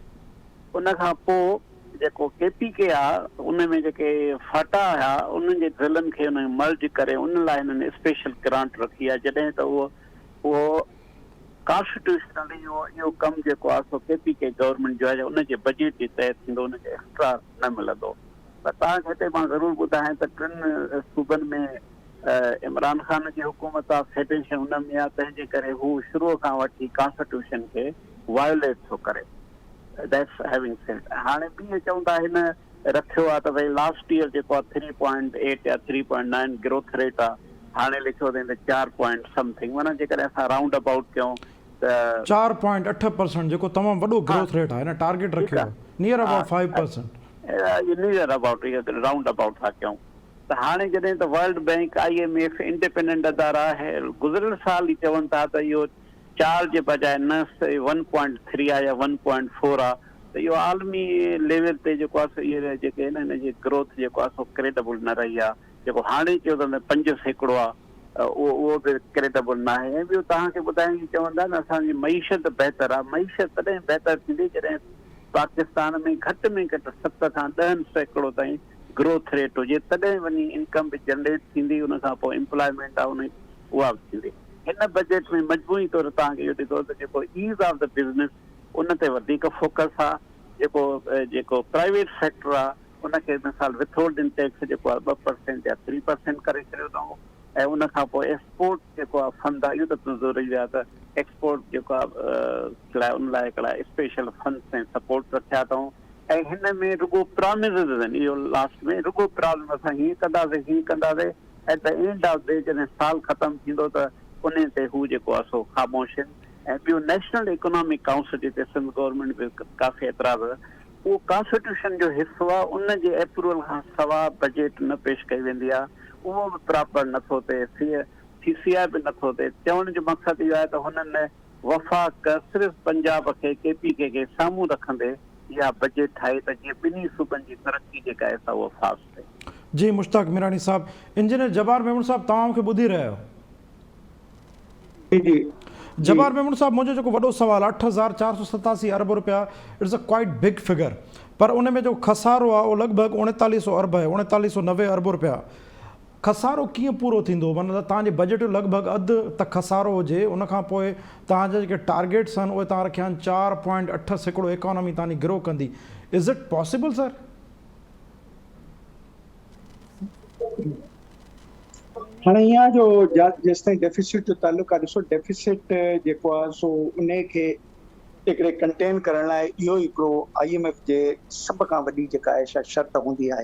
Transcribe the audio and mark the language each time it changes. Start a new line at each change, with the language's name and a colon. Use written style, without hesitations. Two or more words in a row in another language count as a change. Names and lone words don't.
Sindhi: उनखां पोइ जेको KPK आहे उन में जेके फाटा हुआ उन्हनि जे ज़िलनि खे उन मर्ज करे उन लाइ हिननि
English: special grant
Sindhi: रखी आहे, जॾहिं त उहो कॉन्स्टिट्यूशनली इहो कमु जेको आहे सो KPK गवर्नमेंट जो आहे, उनजे बजट जे तहत थींदो, उनखे एक्स्ट्रा न मिलंदो। त तव्हांखे हिते मां ज़रूरु ॿुधायां त 3 सूबनि में इमरान ख़ान जी हुकूमत आहे, फेडरेशन हुन में आहे, तंहिंजे करे हू शुरूअ खां वठी कॉन्स्टिट्यूशन खे वायोलेट थो करे।
English: That's having said.
Sindhi: हाणे ॿी चवनि था हिन रखियो आहे त भई
English: last year
Sindhi: जेको आहे 3.8 या 3.9
English: growth rate
Sindhi: आहे, हाणे लिखियो अथई त 4 समथिंग, माना जेकॾहिं असां
English: round about
Sindhi: कयूं त 4.8% जेको तमामु वॾो
English: growth rate
Sindhi: आहे, हिन टारगेट रखियो आहे
English: near about
Sindhi: 5%।
English: near about round about
Sindhi: था कयूं त हाणे जॾहिं त वर्ल्ड बैंक, IMF इंडिपेंडेंट अदारा आहे, गुज़िरियल साल ई चवनि था त इहो 4 जे बजाए न 1.3 आहे या 1.4 आहे, त इहो आलमी लेवल ते जेको आहे सो इहे जेके आहिनि हिन जी ग्रोथ जेको आहे सो क्रेडिबल न रही आहे। जेको हाणे चयो त 5% आहे उहो बि क्रेडिबल न आहे। ऐं ॿियो तव्हांखे ॿुधाइण चवंदा न असांजी मईशत बहितर आहे। मईशत तॾहिं बहितर थींदी जॾहिं पाकिस्तान में घटि 7 खां 10% ताईं
English: growth rate
Sindhi: हुजे, तॾहिं वञी इनकम बि जनरेट थींदी, उनखां पोइ एम्प्लॉयमेंट आहे उहा बि थींदी। हिन बजट में मजमूई तौरु तव्हांखे इहो ॾिठो त जेको
English: ease of the business
Sindhi: उन ते वधीक फोकस आहे। जेको
English: private sector
Sindhi: आहे उनखे मिसाल
English: withholding tax
Sindhi: जेको आहे 2% या 3% करे छॾियो अथऊं, ऐं उनखां पोइ एक्सपोर्ट जेको आहे फंड आहे, इहो त तुंहिंजो रही आहे त एक्सपोर्ट जेको आहे उन लाइ हिकिड़ा
English: special funds
Sindhi: ऐं सपोर्ट रखिया अथऊं। ऐं हिन में रुगो प्रॉमिसिस आहिनि, इहो लास्ट में रुगो प्रॉमिस असां हीअं कंदासीं,
English: at the end of day
Sindhi: जॾहिं साल ख़तमु थींदो त उन ते हू जेको आहे सो ख़ामोश आहिनि। ऐं ॿियो नेशनल इकोनॉमिक काउंसिल जिते सिंध गवर्नमेंट बि काफ़ी एतिराज़ उहो कॉन्स्टिट्यूशन जो हिसो आहे, उन जे अप्रूवल खां सवाइ बजट न पेश कई वेंदी आहे। उहो बि प्रॉपर नथो थिए, सीसीआई बि नथो थिए। चवण जो मक़सदु इहो आहे त हुननि वफ़ाक़ सिर्फ़ु पंजाब खे केपीके खे साम्हूं रखंदे इहा बजट ठाही त जीअं ॿिन्ही सूबनि जी तरक़ी जेका आहे सा उहा फास्ट थिए। जी मुश्ताक मीरानी साहब, इंजीनियर जब्बार मेमन साहब तव्हां मूंखे ॿुधी रहिया आहियो? जी जी जब्बार मेमन साहब, मुंहिंजो जेको वॾो सवाल आहे, 8,487 अरब रुपया
English: it's a quite big figure,
Sindhi: पर उन में जो खसारो आहे उहो लॻभॻि 3900 अरब आहे, 3990 अरब रुपया। खसारो कीअं पूरो थींदो? मतिलबु तव्हांजे बजट जो लॻभॻि अधु त खसारो हुजे, उनखां पोइ तव्हांजा जेके टारगेट्स आहिनि उहे तव्हां रखिया आहिनि 4.8% इकोनॉमी तव्हांजी ग्रो कंदी।
English: Is it possible sir?
Sindhi: हाणे यहाँ जो जेसि ताईं डेफिसिट जो तालुक आहे, ॾिसो डेफिसिट जेको आहे सो उन खे हिकिड़े कंटेन करण लाइ इहो हिकिड़ो IMF जे सभ खां वॾी जेका आहे शर्त हूंदी आहे।